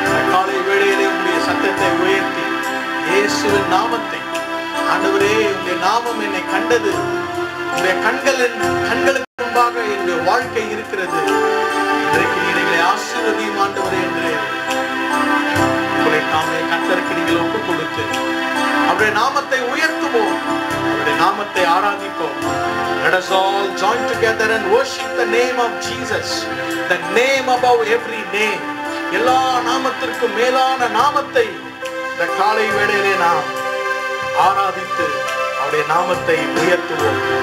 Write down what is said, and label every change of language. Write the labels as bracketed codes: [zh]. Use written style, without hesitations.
[ta] காலை வேளையிலே உங்களுடைய சத்தத்தை உயர்த்தி இயேசுவின் நாமத்தை, ஆண்டவரே உங்களுடைய நாமம் என்னை கண்டது, உங்களுடைய கண்களுக்கு முன்பாக என்னுடைய வாழ்க்கை இருக்கிறது, இன்றைக்கு நீங்களை ஆசீர்வதியும் ஆண்டவரே என்று உங்களை நாமே கர்த்தருக்கு நீங்கள் ஒப்புக் கொடுத்து அவருடைய நாமத்தை உயர்த்துவோம், அவருடைய நாமத்தை ஆராதிப்போம். [en] Let us all join together and worship the name of Jesus, the name above every name. [ta] எல்லா நாமத்திற்கும் மேலான நாமத்தை இந்த காலை வேளையிலே நாம் ஆராதித்து அவருடைய நாமத்தை உயர்த்துவோம்.